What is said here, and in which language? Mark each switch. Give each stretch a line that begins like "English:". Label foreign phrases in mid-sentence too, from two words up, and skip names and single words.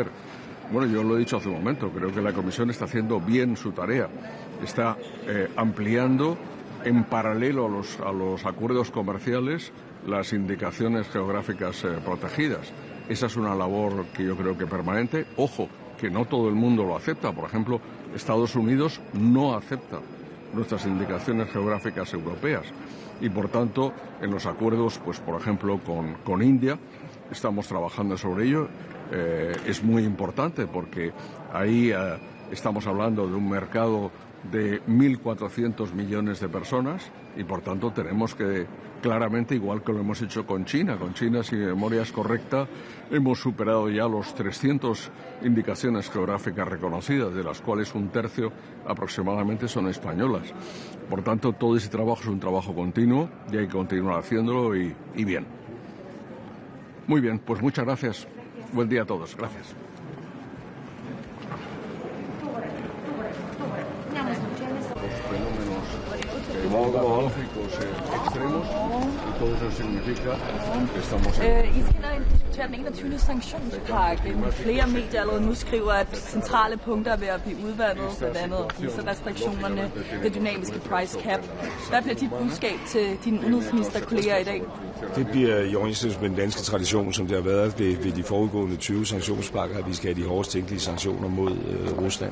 Spanish: Bueno, yo lo he dicho hace un momento, creo que la Comisión está haciendo bien su tarea. Está ampliando en paralelo a los acuerdos comerciales las indicaciones geográficas protegidas. Esa es una labor que yo creo que permanente. Ojo, que no todo el mundo lo acepta. Por ejemplo, Estados Unidos no acepta nuestras indicaciones geográficas europeas. Y por tanto, en los acuerdos, pues por ejemplo, con India, estamos trabajando sobre ello. Es muy importante porque ahí estamos hablando de un mercado de 1.400 millones de personas y por tanto tenemos que claramente, igual que lo hemos hecho con China, si mi memoria es correcta, hemos superado ya los 300 indicaciones geográficas reconocidas, de las cuales un tercio aproximadamente son españolas. Por tanto, todo ese trabajo es un trabajo continuo y hay que continuar haciéndolo y bien. Muy bien, pues muchas gracias. Buen día a todos. Gracias. Demográficos extremos y todo eso significa que estamos
Danish: I skal diskutere den 21. sanktionspakke. Flere medier allerede nu skriver, at centrale punkter er ved at blive udvandet, blandt andet visarestriktionerne, det dynamiske
English: price cap.
Danish: Hvad bliver dit budskab til dine udenrigsministerkolleger i dag? Det bliver i overensstemmelse med den danske tradition, som det har været ved de foregående 20 sanktionspakker, at vi skal have de hårdest tænkelige sanktioner mod Rusland.